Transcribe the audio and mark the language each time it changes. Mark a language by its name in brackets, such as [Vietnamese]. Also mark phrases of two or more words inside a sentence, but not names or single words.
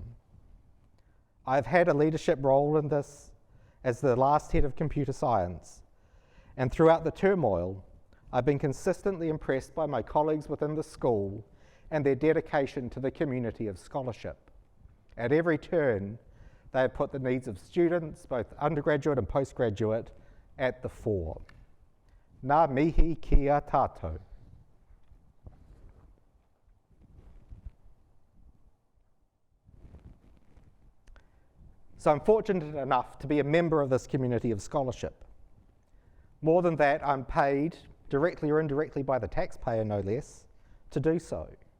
[English] I've had a leadership role in this as the last head of computer science, and throughout the turmoil, I've been consistently impressed by my colleagues within the school and their dedication to the community of scholarship. At every turn, they have put the needs of students, both undergraduate and postgraduate, at the fore. [Māori] Ngā mihi kia tātou. [English] So I'm fortunate enough to be a member of this community of scholarship. More than that, I'm paid, directly or indirectly by the taxpayer no less, to do so.